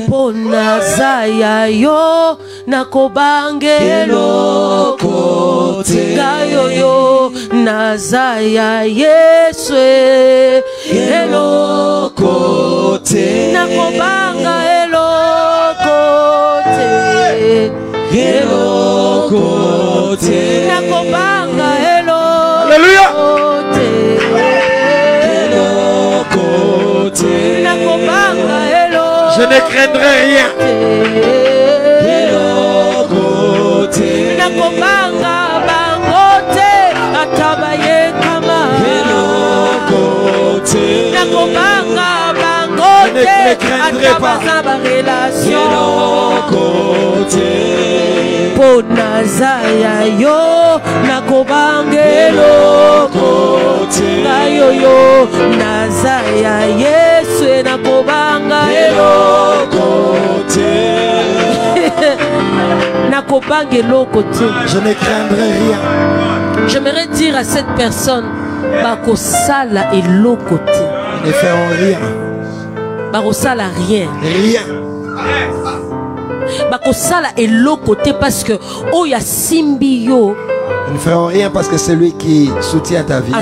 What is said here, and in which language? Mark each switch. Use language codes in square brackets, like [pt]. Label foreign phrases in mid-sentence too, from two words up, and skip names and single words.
[ln] Nazaya yo nakobange elokote gayo yo nazaya Yeswe elokote nakobanga elokote elokote nakobanga elokote elokote nakobanga [fr] je ne craindrai rien. Je ne craindrai pas. [ln] Ponazaya yo nakobange elokote nayo yo nazaya Yesu nakobanga elokote nakobanga elokote. [fr] Je ne craindrai rien. J'aimerais dire à cette personne [ln] bakosala elokote. [fr] Ils ne feront rien. [ln] Bakosala rien. [fr] Rien. [ln] Bakosala elokote [fr] parce que [ln] oya simbio. [fr] Ils ne feront rien parce que celui qui soutient ta vie